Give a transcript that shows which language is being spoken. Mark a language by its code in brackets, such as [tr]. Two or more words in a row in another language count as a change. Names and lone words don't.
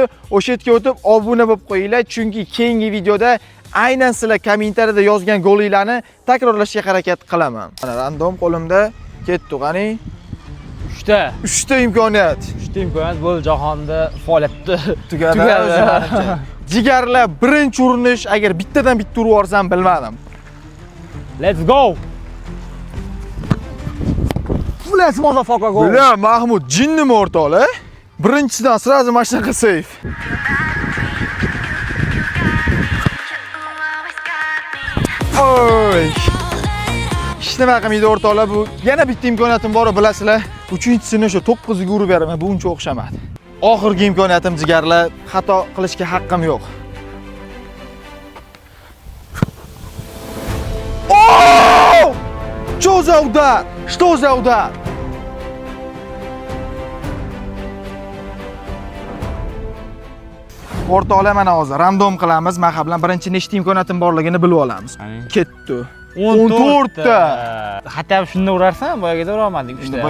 [uz] O'sha yerga o'tib obuna bo'lib qo'yinglar, chunki keyingi videoda aynan sizlar kommentariyada yozgan golinglarni takrorlashga harakat qilaman. Mana random qo'limda ketdi, qani? 3 ta imkoniyat. 3 ta imkoniyat bo'ldi, jahonda faoliyatni tugadi. Jigarlar birinchi urinish, agar bittadan bitta urib yuborsam bilmadim. [en] Let's go. Let's motherfucker go. [uz] Bila Mahmud jinnimi o'rtoqlar? Birinchisidan sразу mana shunaqa seyf. Oy. Hech nima qilmaydi o'rtoqlar, bu yana bitta imkoniyatim bor, bilasizlar. Uchinchisini o'sha 9 ga urib beraman, bu uncha o'xshamadi. Oxirgi imkoniyatim jigarlar, xato qilishga haqqim yo'q. Oh! [ru] Что за удар? Что за удар? [uz] O'rtoqlar, mana hozir random qilamiz. Men bilan birinchi nechta imkoniyatim borligini bilib olamiz. Ketdi. 14 ta. Hatta shunda urarsan, boyagida ura olmading 3 ta.